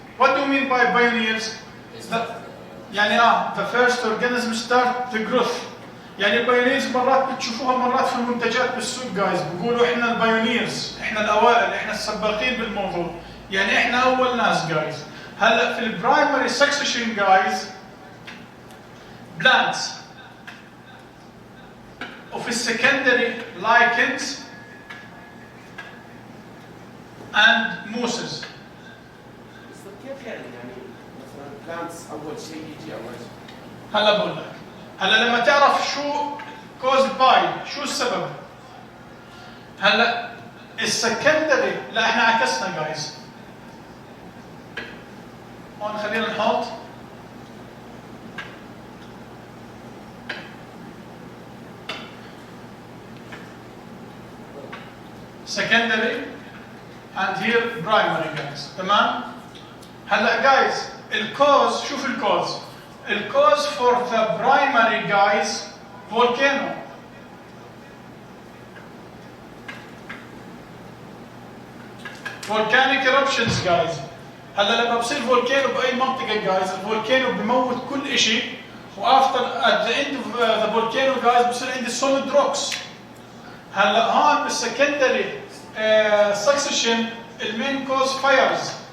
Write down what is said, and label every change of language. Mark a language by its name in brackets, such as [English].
[English] What do you mean by pioneers? يعني the first organism start the growth. [Arabic] يعني البايونيرز مرات بتشوفوها مرات في المنتجات بالسوق جايز بيقولوا احنا البايونيرز، احنا الاوائل، احنا السباقين بالموضوع، يعني احنا اول ناس جايز. هلا في البرايمري سكسيشن جايز plants وفي السكندري lichens and mosses. بس كيف يعني مثلا plants اول شيء يجي اول شيء؟ هلا بقول لك، هلا لما تعرف شو كوز باي، شو السبب؟ هلا السكندري، لا احنا عكسنا جايز. [English] هون خلينا نحط secondary and here primary guys. [Arabic] تمام؟ هلا guys الكوز، شوف الكوز. [English] الكوز for the primary guys volcano. volcanic eruptions guys. [Arabic] هلا لما بصير فولكانو باي منطقه جايز، الفولكانو بموت كل شيء، وافتر at the end of the volcano guys بصير عندي solid rocks. هلا هون بالسكندري succession المين كوز فايرز.